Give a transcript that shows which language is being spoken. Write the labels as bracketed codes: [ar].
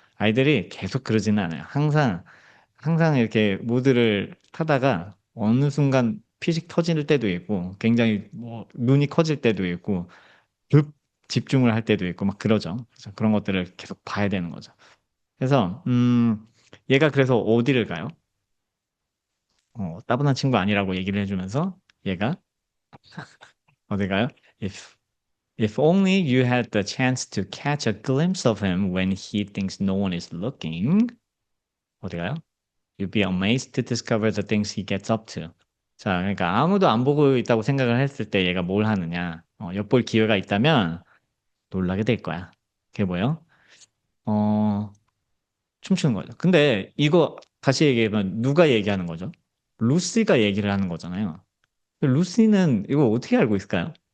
[ko] 아이들이 계속 그러지는 않아요. 항상 이렇게 모드를 타다가 어느 순간 피식 터질 때도 있고 굉장히 뭐 눈이 커질 때도 있고 급 집중을 할 때도 있고 막 그러죠. 그래서 그런 것들을 계속 봐야 되는 거죠. 그래서 얘가 그래서 어디를 가요? 따분한 친구 아니라고 얘기를 해주면서 얘가 어디 가요? [en] If only you had the chance to catch a glimpse of him when he thinks no one is looking. [ko] 어디 가요? [en] You'd be amazed to discover the things he gets up to. [ko] 자, 그러니까 아무도 안 보고 있다고 생각을 했을 때 얘가 뭘 하느냐? 엿볼 기회가 있다면 놀라게 될 거야. 그게 뭐예요? 어, 춤추는 거죠. 근데 이거 다시 얘기하면 누가 얘기하는 거죠? 루시가 얘기를 하는 거잖아요. 루시는 이거 어떻게 알고 있을까요?